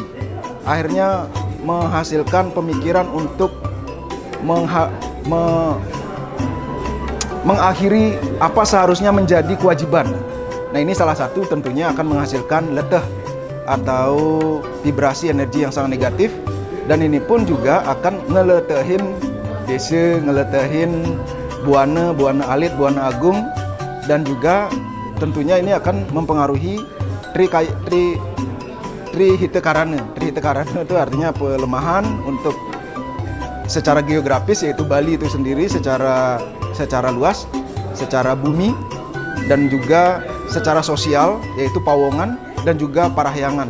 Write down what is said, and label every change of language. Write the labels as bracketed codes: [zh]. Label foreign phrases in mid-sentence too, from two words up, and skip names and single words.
[id] Akhirnya menghasilkan pemikiran untuk mengakhiri apa seharusnya menjadi kewajiban. Nah, ini salah satu tentunya akan menghasilkan leteh atau vibrasi energi yang sangat negatif, dan ini pun juga akan [ban] ngeletehin desa, ngeletehin buana alit, buana agung, [id] dan juga tentunya ini akan mempengaruhi Trihitakarana. Trihitakarana itu artinya pelemahan untuk secara geografis, yaitu Bali itu sendiri secara luas, secara bumi, dan juga secara sosial, yaitu Pawongan dan juga Parahyangan.